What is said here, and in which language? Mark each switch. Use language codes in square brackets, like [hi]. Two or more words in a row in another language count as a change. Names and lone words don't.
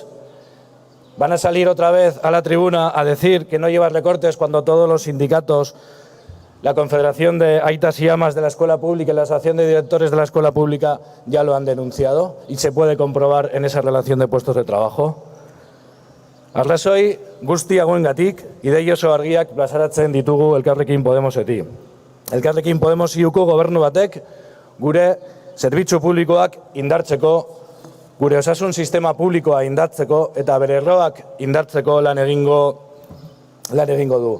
[es] ¿Van a salir otra vez a la tribuna a decir que no lleva recortes cuando todos los sindicatos, la Confederación de Aitas y Amas de la Escuela Pública y la Asociación de Directores de la Escuela Pública ya lo han denunciado y se puede comprobar en esa relación de puestos de trabajo? [eu] Arrazoi guzti hauengatik ideia oso argiak plazaratzen ditugu Elkarrekin Podemosetik. Elkarrekin Podemos IUko gobernu batek gure zerbitzu publikoak indartzeko, gure osasun sistema publikoa indartzeko eta bere erroak indartzeko lan egingo du.